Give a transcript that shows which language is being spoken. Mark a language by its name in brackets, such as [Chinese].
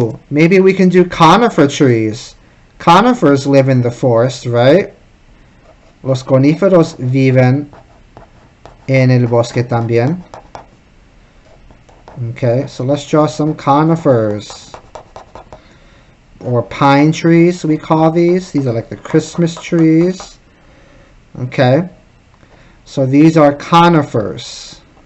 [English] Maybe we can do conifer trees. Conifers live in the forest, right? [Spanish] Los coníferos viven en el bosque también. [English] Okay, so let's draw some conifers. Or pine trees, we call these. These are like the Christmas trees. Okay, so these are conifers.